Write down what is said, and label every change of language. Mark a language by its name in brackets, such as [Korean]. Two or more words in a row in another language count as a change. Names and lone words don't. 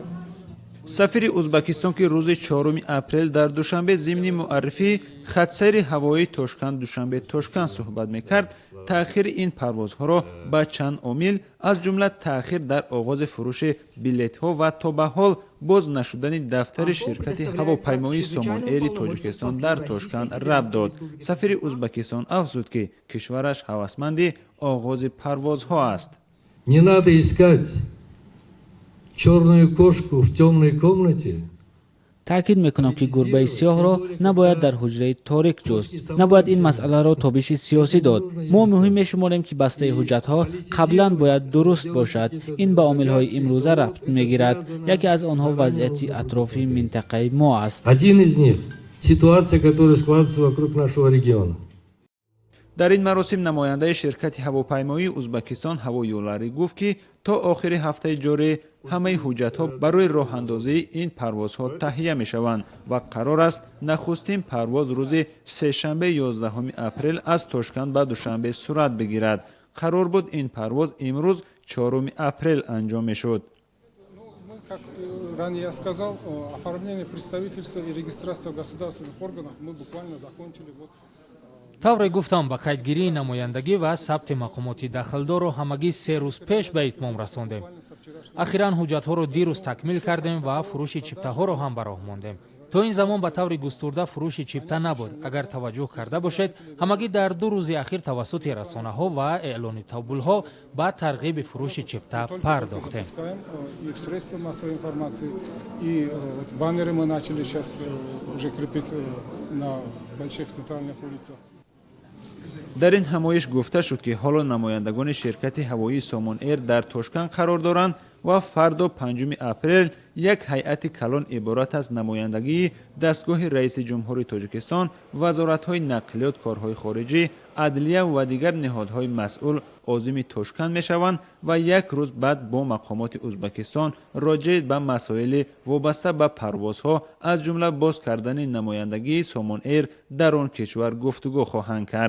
[Tajik] сафири Узбекистон ки рӯзи 4 апрел дар Душанбе зимни муаррифии хатсайри ҳавоии Тошканд-Душанбе Тошканд суҳбат мекард, таъхири ин парвозҳоро ба чанд омил аз ҷумла таъхир дар оғози фурӯши билетҳо ва то ба ҳол боз нашудани дафтари ширкати ҳавопаймоии Somon Air-и Тоҷикистон дар Тошканд рабт дод. Сафири Узбекистон афзуд ки кишвараш ҳавасманди оғози парвозҳо аст. [Russian] Не надо искать черную кошку в темной комнате. [Tajik] таъкид мекунам ки гурбаи сиёҳро набояд дар ҳуҷраи торик ҷуст. Набояд ин масъаларо тобиши сиёсӣ дод. мо муҳим мешуморем ки бастаи ҳуҷҷатҳо қаблан бояд дуруст бошад. ин ба омилҳои имрӯза рабт мегирад. яке аз онҳо вазъияти атрофи минтақаи мо аст. [Russian] Один из них – ситуация, которая складывается вокруг нашего региона. [Tajik] дар ин маросим намояндаи ширкати ҳавопаймоии Узбекистон ҳавоюларӣ гуфт ки то охири ҳафтаи ҷорӣ ҳамаи ҳуҷҷатҳо барои роҳандозии ин парвозҳо таҳия мешаванд ва қарор аст нахустин парвоз рӯзи сешанбе 11 апрел аз Тошканд ба Душанбе сурат бигирад. қарор буд ин парвоз имрӯз 4 апрел анҷом мешуд. [Russian] Как ранее я сказал, оформление представительства и регистрация в государственных органах мы буквально закончили. [Tajik] тавре гуфтам ба қайдгирии намояндагӣ ва сабти мақомоти дахлдорро ҳамагӣ 3 рӯз пеш ба итмом расондем. ахиран ҳуҷҷатҳоро дирӯз такмил кардем ва фурӯши чиптаҳоро ҳам ба роҳ мондем. то ин замон ба таври густурда фурӯши чипта набуд. агар таваҷҷӯҳ карда бошед, ҳамагӣ дар 2 рӯзи ахир тавассути расонаҳо ва эълони табулҳо ба тарғиби фурӯши чипта пардохтем. [Russian] И в средства массовой информации, и баннеры мы начали сейчас уже крепить на больших центральных улицах. [Tajik] дар ин ҳамоиш гуфта шуд ки ҳоло намояндагони ширкати ҳавоии Somon Air дар Тошканд қарор доранд ва фардо 5 апрел як ҳайати калон иборат аз намояндагии дастгоҳи раиси ҷумҳури Тоҷикистон, вазоратҳои нақлиёт, корҳои хориҷӣ, адлия ва дигар неҳодҳои масъул озими Тошканд мешаванд ва як рӯз баъд бо мақомоти Узбекистон роҷеъ ба масоили вобаста ба парвозҳо аз ҷумла боз кардани намояндагии Somon Air дар он кишвар гуфтугӯ хоҳанд кард.